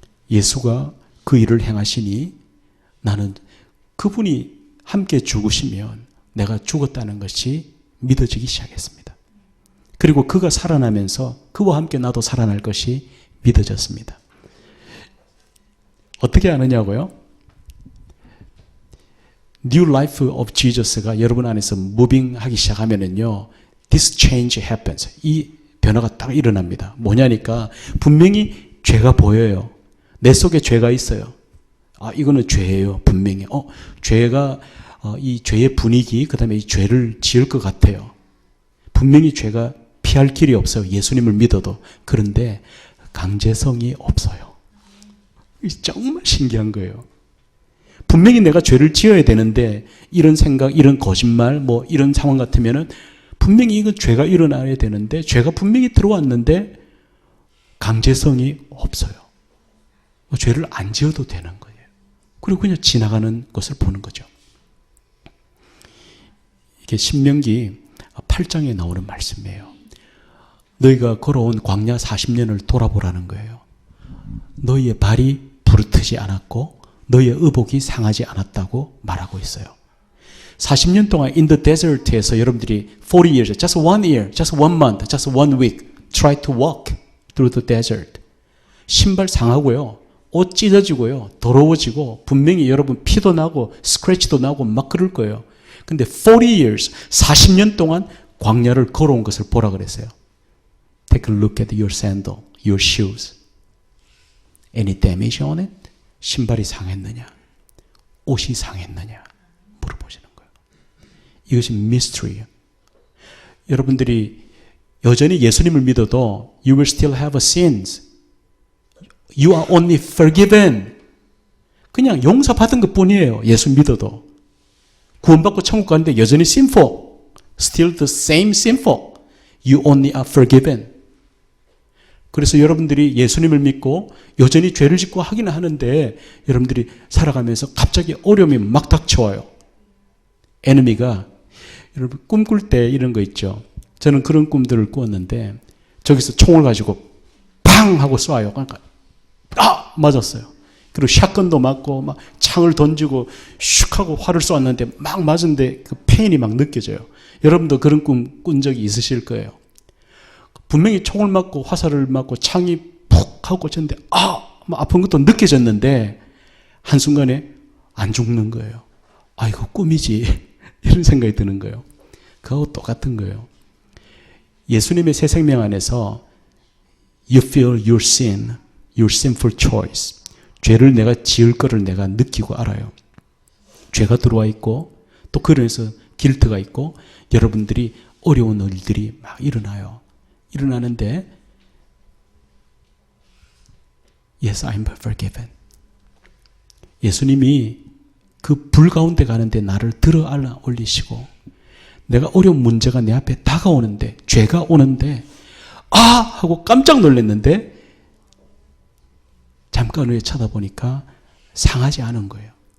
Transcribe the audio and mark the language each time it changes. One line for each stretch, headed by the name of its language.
Korean: 예수가 그 일을 행하시니 나는 그분이 함께 죽으시면 내가 죽었다는 것이 믿어지기 시작했습니다. 그리고 그가 살아나면서 그와 함께 나도 살아날 것이 믿어졌습니다. 어떻게 아느냐고요?
English: New Life of Jesus가
Korean: 여러분 안에서 무빙하기 시작하면은요,
English: this change happens.
Korean: 이 변화가 딱 일어납니다. 뭐냐니까 분명히 죄가 보여요. 내 속에 죄가 있어요. 아, 이거는 죄예요. 분명히. 죄가 이 죄의 분위기, 그다음에 이 죄를 지을 것 같아요. 분명히 죄가 피할 길이 없어요. 예수님을 믿어도. 그런데 강제성이 없어요. 정말 신기한 거예요. 분명히 내가 죄를 지어야 되는데 이런 생각, 이런 거짓말, 뭐 이런 상황 같으면은 분명히 이건 죄가 일어나야 되는데 죄가 분명히 들어왔는데 강제성이 없어요. 죄를 안 지어도 되는 거예요. 그리고 그냥 지나가는 것을 보는 거죠. 이게 신명기 8장에 나오는 말씀이에요. 너희가 걸어온 광야 40년을 돌아보라는 거예요. 너희의 발이 부르트지 않았고 너희의 의복이 상하지 않았다고 말하고 있어요. 40년 동안
English: in the desert에서
Korean: 여러분들이
English: 40 years, just one year, just one month, just one week try to walk through the desert.
Korean: 신발 상하고요. 옷 찢어지고요. 더러워지고 분명히 여러분 피도 나고 스크래치도 나고 막 그럴 거예요. 근데 40 years, 40년 동안 광야를 걸어온 것을 보라 그랬어요.
English: Take a look at your sandal, your shoes. Any damage on it?
Korean: 신발이 상했느냐? 옷이 상했느냐? 물어보시는 거예요. 이것이 mystery예요. 여러분들이 여전히 예수님을 믿어도
English: you will still have sins. You are only forgiven.
Korean: 그냥 용서받은 것뿐이에요. 예수 믿어도. 구원받고 천국 가는데 여전히 sinful.
English: Still the same sinful. You only are forgiven.
Korean: 그래서 여러분들이 예수님을 믿고 여전히 죄를 짓고 하기는 하는데 여러분들이 살아가면서 갑자기 어려움이 막 닥쳐와요. 에너미가 여러분 꿈꿀 때 이런 거 있죠. 저는 그런 꿈들을 꾸었는데 저기서 총을 가지고 팡 하고 쏴요. 그러니까 맞았어요. 그리고 샷건도 맞고 막 창을 던지고 슉 하고 활을 쏘았는데 막 맞은데 그 페인이 막 느껴져요. 여러분도 그런 꿈 꾼 적이 있으실 거예요. 분명히 총을 맞고 화살을 맞고 창이 푹 하고 쳤는데 막 아픈 것도 느껴졌는데 한순간에 안 죽는 거예요. 이거 꿈이지. 이런 생각이 드는 거예요. 그거하고 똑같은 거예요. 예수님의 새 생명 안에서
English: you feel your sin, your sinful choice.
Korean: 죄를 내가 지을 거를 내가 느끼고 알아요. 죄가 들어와 있고 또 그래서 길트가 있고 여러분들이 어려운 일들이 막 일어나요. 일어나는데
English: Yes, I'm forgiven.
Korean: 예수님이 그 불 가운데 가는데 나를 들어 안아 올리시고 내가 어려운 문제가 내 앞에 다가오는데 죄가 오는데 하고 깜짝 놀랐는데 잠깐 후에 쳐다보니까 상하지 않은 거예요.